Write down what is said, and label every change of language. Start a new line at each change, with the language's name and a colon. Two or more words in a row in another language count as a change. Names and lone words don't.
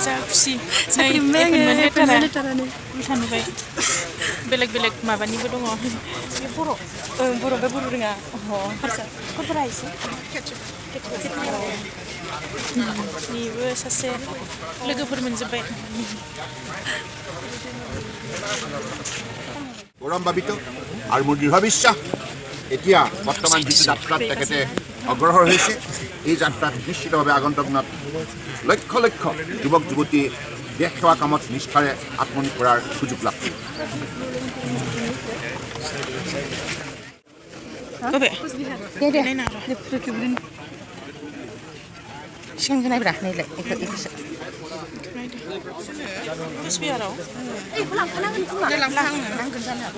Bodo: जा खुसि
English: appointment letter
Bodo: नुबाय बेलेग बेलेग माबानिबो दङ बे बर' रोङा खरफोरा एसे बेबो सासे लोगोफोर मोनजोब्बाय
Assamese: গৌৰৱান্বিত আৰু মোৰ দৃঢ় বিশ্বাস এতিয়া বৰ্তমান যিটো যাত্ৰাত তেখেতে অগ্ৰসৰ হৈছে এই যাত্ৰাত নিশ্চিতভাৱে আগন্তুক দিনত লক্ষ লক্ষ যুৱক যুৱতী দেশ সেৱা কামত নিষ্ঠাৰে আত্মনিয়োগ কৰাৰ সুযোগ লাভ কৰিব
Bodo: सिगांखौ नायब्रा नायलाय कुचबिहाराव नांगोन जानो हागौ